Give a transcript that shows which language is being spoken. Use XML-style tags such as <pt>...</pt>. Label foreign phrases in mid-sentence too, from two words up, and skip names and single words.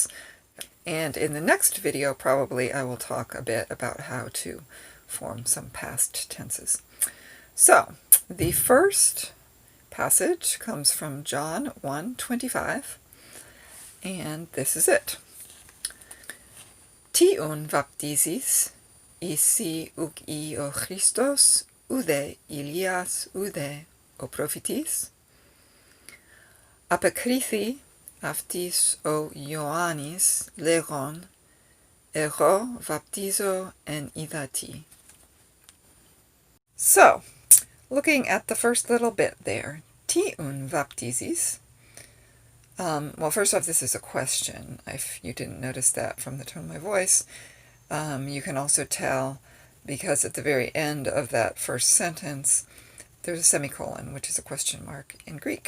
<en>And in the next video, probably I will talk a bit about how to form some past tenses. So, the first passage comes from John 1:25, and this is it.</en> <el>Τί οὖν βαπτίζεις, εἰ σὺ οὐκ ὁ Χριστός, οὐδὲ Ἠλίας, οὐδὲ ὁ προφήτης? Ἀπεκρίθη αὐτοῖς ὁ Ἰωάννης λέγων, ἐγὼ βαπτίζω ἐν ὕδατι.</el> <en>So, looking at the first little bit there,</en> <el>τί οὖν βαπτίζεις.</el> <en>Well, first off, this is a question. If you didn't notice that from the tone of my voice, you can also tell because at the very end of that first sentence, there's a semicolon, which is a question mark in Greek.</en>